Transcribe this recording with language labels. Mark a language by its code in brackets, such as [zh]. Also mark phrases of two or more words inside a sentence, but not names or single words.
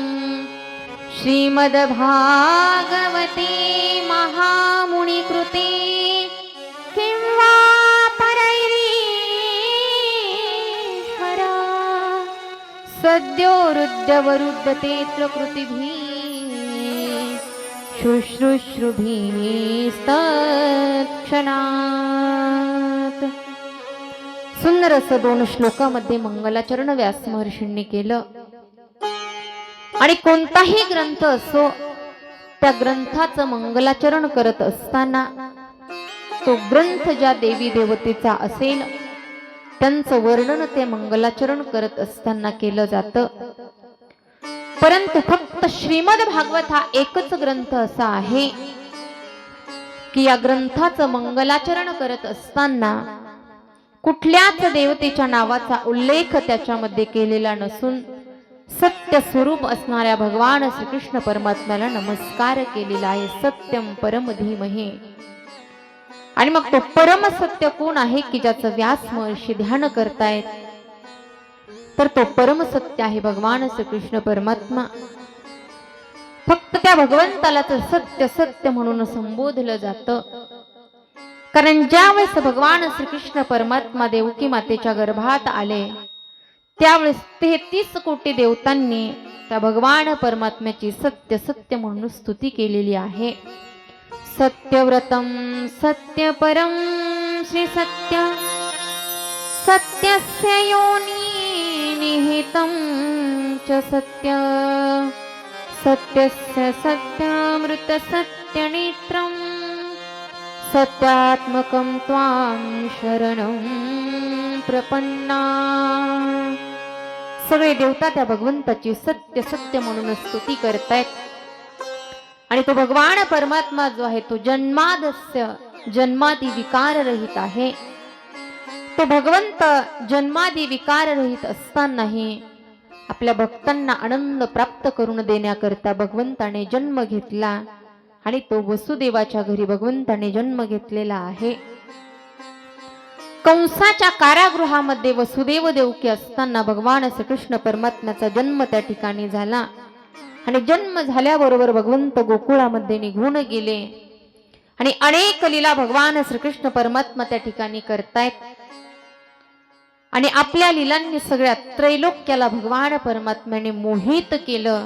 [sa] श्रीमद्भागवते महामुनिकृते किं वा परैरीश्वरा सद्यो रुद्रवरुद्धतेऽत्र कृतिभिः शुश्रूषुभिस्तत्क्षणात्। [mr] सुंदर असं 2 श्लोकामध्ये मंगलाचरण व्यास महर्षींनी केलं। आणि कोणताही ग्रंथ असो त्या ग्रंथाचं मंगलाचरण करत असताना तो ग्रंथ ज्या देवी देवतेचा असेल त्यांचं वर्णन ते मंगलाचरण करत असताना केलं जातं। परंतु फक्त श्रीमद भागवत हा एकच ग्रंथ असा आहे की या ग्रंथाचं मंगलाचरण करत असताना कुठल्याच देवतेच्या नावाचा उल्लेख त्याच्यामध्ये केलेला नसून सत्य स्वरूप असणाऱ्या भगवान श्रीकृष्ण परमात्म्याला नमस्कार केलेला आहे। [sa] सत्यम परम धीमहि। [mr] आणि मग तो परम सत्य कोण आहे की ज्याचं व्यास महर्षी ध्यान करतायत तर तो परम सत्य आहे भगवान श्रीकृष्ण परमात्मा। फक्त त्या भगवंताला तर सत्य सत्य म्हणून संबोधलं जातं। कारण ज्यावेळेस भगवान श्रीकृष्ण परमात्मा देवकी मातेच्या गर्भात आले त्यावेळेस 33 कोटी देवतांनी त्या भगवान परमात्म्याची सत्य सत्य म्हणून स्तुती केलेली आहे। [sa] सत्यव्रतम सत्य परम श्री सत्य सत्यस्य योनी निहितं च सत्य सत्यस्य सत्यामृत सत्यनेत्रं सत्यात्मकं त्वां शरणं प्रपन्ना। [mr] सगळे देवता त्या भगवंताची सत्य सत्य म्हणून स्तुती करतायत। आणि तो भगवान परमात्मा जो आहे तो जन्मादस्य जन्मादी विकार रहित आहे। तो भगवंत जन्मादी विकार रहित असतानाही आपल्या भक्तांना आनंद प्राप्त करून देण्याकरता भगवंताने जन्म घेतला आणि तो वसुदेवाच्या घरी भगवंताने जन्म घेतलेला आहे. कंसाच्या कारागृहामध्ये वसुदेव देवकी असताना भगवान श्रीकृष्ण परमात्म्याचा जन्म त्या ठिकाणी झाला आणि जन्म झाल्याबरोबर भगवंत गोकुळामध्ये निघून गेले आणि अनेक लीला भगवान श्रीकृष्ण परमात्मा त्या ठिकाणी करतायत आणि आपल्या लीलांनी सगळ्या त्रैलोक्याला भगवान परमात्म्याने मोहित केलं.